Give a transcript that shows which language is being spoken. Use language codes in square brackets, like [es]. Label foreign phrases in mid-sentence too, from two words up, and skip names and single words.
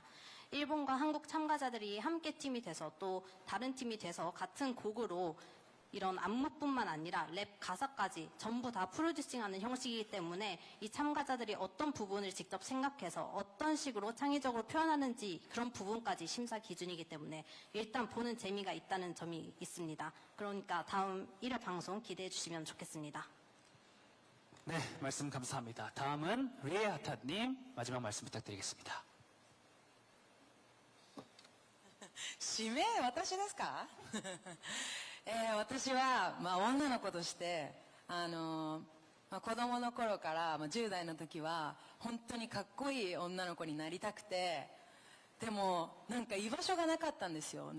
[ko] 일본과 한국 참가자들이 함께 팀이 돼서 또 다른 팀이 돼서 같은 곡으로 이런 안무뿐만 아니라 랩 가사까지 전부 다 프로듀싱하는 형식이기 때문에 이 참가자들이 어떤 부분을 직접 생각해서 어떤 식으로 창의적으로 표현하는지 그런 부분까지 심사 기준이기 때문에 일단 보는 재미가 있다는 점이 있습니다. 그러니까 다음 1회 방송 기대해 주시면 좋겠습니다. 네, 말씀 감사합니다. 다음은 리에하타님 마지막 말씀 부탁드리겠습니다. [ja] 指名私ですか私は、女の子として子供の頃から、10代の時は本当にかっこいい女の子になりたくて、でもなんか居場所がなかったんですよ。